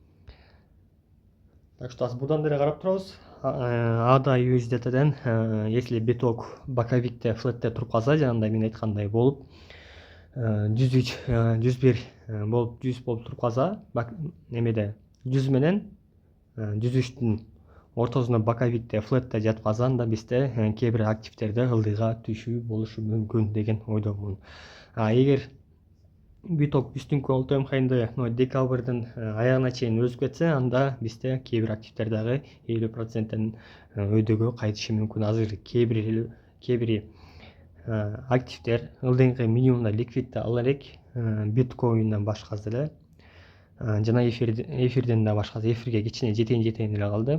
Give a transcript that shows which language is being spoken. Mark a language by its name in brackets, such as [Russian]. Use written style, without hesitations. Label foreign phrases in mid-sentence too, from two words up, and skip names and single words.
[Russian] Так что [Kyrgyz] будан деле карап турабыз. ADA USDT'ден если биток боковикте флетте туруп калса, жанагындай мен айткандай болуп 103 101 болуп 100 болуп туруп калса, немеде 100 менен 103'түн ортосунда боковикте флетте жатып калса, анда бизде кээ бир активдерде ылдыйга түшүү болушу мүмкүн деген ойдомун. Эгер биток үстүңкү [English] all time high'нды [Kyrgyz] декабрдын аягына чейин өсүп кетсе, анда бизде кээ бир активдер дагы 50%тен өйдөгө кайтышы мүмкүн. Азыр кээ бир активдер ылдыйкы минимумда ликвидди ала элек, биткоинден башкасы деле жана эфирден да башкасы, эфирге кичине жетейин эле калды.